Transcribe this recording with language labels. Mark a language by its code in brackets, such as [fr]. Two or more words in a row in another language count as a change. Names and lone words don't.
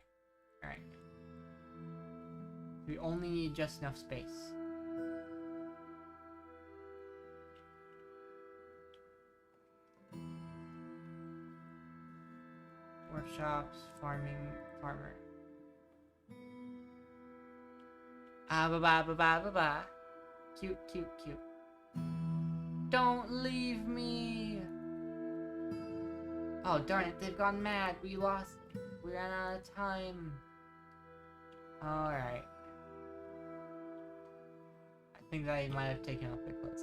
[en] Alright. We only need just enough space. Workshops, farmer. Ah, ba ba ba ba ba ba. Cute, cute, cute. Don't leave me! Oh, darn it, they've gone mad. We ran out of time. Alright. I think that I might have taken off their clothes.